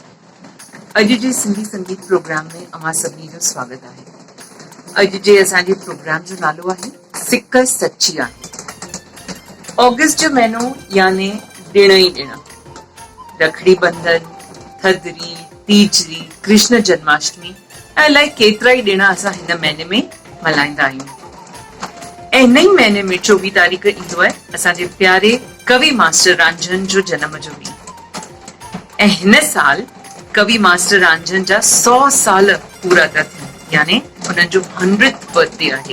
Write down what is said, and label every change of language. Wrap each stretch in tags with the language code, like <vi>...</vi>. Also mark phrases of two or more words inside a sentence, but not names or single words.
<sd>अॼु जे सिंधी संगीत प्रोग्राम में अवां सभिनी जो स्वागत आहे। अॼु जे असांजे प्रोग्राम जो नालो आहे सिक सची आहे। ऑगस्ट जो महीनो यानी ॾिण ई ॾिण, रखड़ी बंधन, थधिड़ी, तीजड़ी, कृष्ण जन्माष्टमी ऐं अलाए केतिरा ई ॾिण असां हिन महीने में मल्हाईंदा आहियूं। ऐं हिन ई महीने में 24 तारीख़ ईंदो आहे असांजे प्यारे कवि मास्टर रांझन जो जनम जो ॾींहुं। ऐं हिन साल कवि मास्टर रांझन जा 100 साल पूरा था थियनि, यानी हुननि जो 100th बर्थडे आहे।</sd>